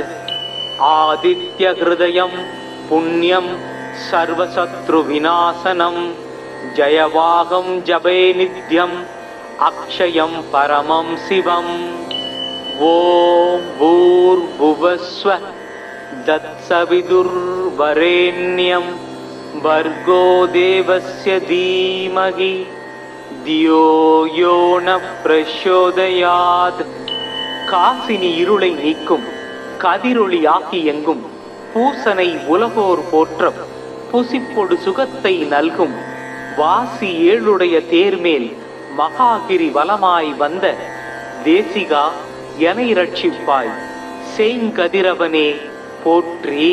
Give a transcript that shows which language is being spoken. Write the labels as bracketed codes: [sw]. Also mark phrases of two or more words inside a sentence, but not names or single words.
[sa] आदित्य हृदयम् पुण्यम् सर्वशत्रु विनाशनम् जयावहम् जपे नित्यम् अक्षयम् परमम् शिवम्. ओम् भूर्भुवस्व तत्सवितुर्वरेण्यम् भर्गो देवस्य धीमहि धियो यो न प्रचोदयात्. [ta] காசினி இருளை நீக்கும் கதிரொளியாக்கி எங்கும் பூசனை உலகோர் போற்றம் புசிப்பொடு சுகத்தை நல்கும் வாசி ஏழுடைய தேர்மேல் மகாகிரி வலமாய் வந்த தேசிகா எனை ரட்சிப்பாய் சேங்கதிரவனே போற்றி.